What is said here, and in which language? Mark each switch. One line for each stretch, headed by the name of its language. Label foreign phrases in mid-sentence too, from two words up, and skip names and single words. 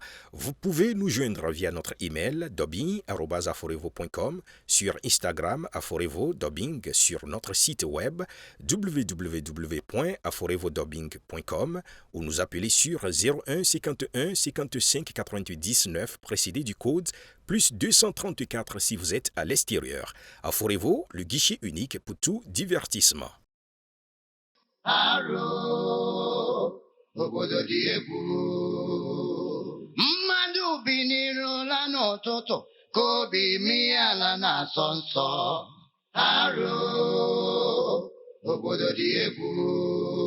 French: Vous pouvez nous joindre via notre email dubbing@aforevo.com, sur Instagram Aforevo Dubbing, sur notre site web www.aforevodubbing.com ou nous appeler sur 01 51 55 98 9 précédé du code plus 234 si vous êtes à l'extérieur. Aforevo, le guichet unique pour tout divertissement.
Igbo: Alo, obodo dị egwu. Mmadụ bi n'ụra n'ụtụtụ ka obi mee ala na-asọ nsọ. Alo, obodo dị egwu.